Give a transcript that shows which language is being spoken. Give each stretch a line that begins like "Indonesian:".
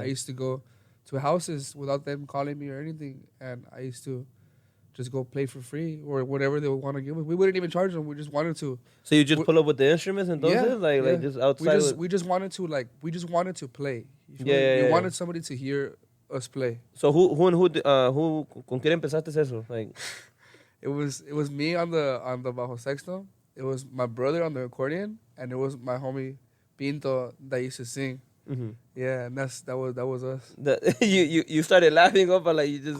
English: I used to go to houses without them calling me or anything, and I used to just go play for free or whatever they would want to give us. We wouldn't even charge them, we just wanted to. So you just pull up with the instruments and those, like just outside. We just wanted to play. You feel me? Yeah. We wanted somebody to hear us play.
Spanish: So who con quién empezaste eso?
English: Like, It was me on the bajo sexto. It was my brother on the accordion, and it was my homie Pinto that used to sing. mm-hmm. Yeah, and that was us. You started laughing up, like you just.